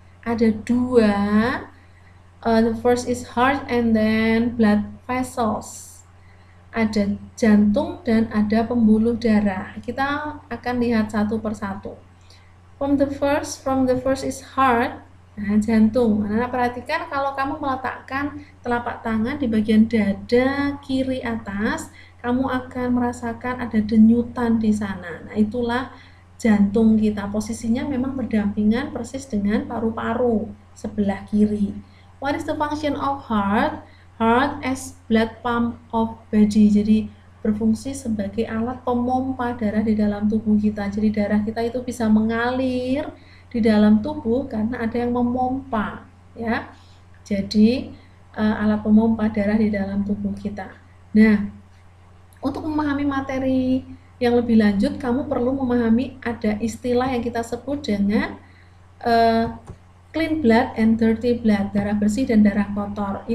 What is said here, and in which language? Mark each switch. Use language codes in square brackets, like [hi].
[id] Ada dua, [en] the first is heart and then blood vessels. [id] Ada jantung dan ada pembuluh darah. Kita akan lihat satu persatu. [en] From the first is heart. [id] Nah, jantung. Nah, perhatikan kalau kamu meletakkan telapak tangan di bagian dada kiri atas, kamu akan merasakan ada denyutan di sana. Nah, itulah jantung kita. Posisinya memang berdampingan persis dengan paru-paru sebelah kiri. [en] What is the function of heart? Heart as blood pump of body. [id] Jadi berfungsi sebagai alat pemompa darah di dalam tubuh kita. Jadi darah kita itu bisa mengalir di dalam tubuh karena ada yang memompa, ya. Jadi alat pemompa darah di dalam tubuh kita. Nah, untuk memahami materi yang lebih lanjut, kamu perlu memahami ada istilah yang kita sebut dengan [en] clean blood and dirty blood, [id] darah bersih dan darah kotor.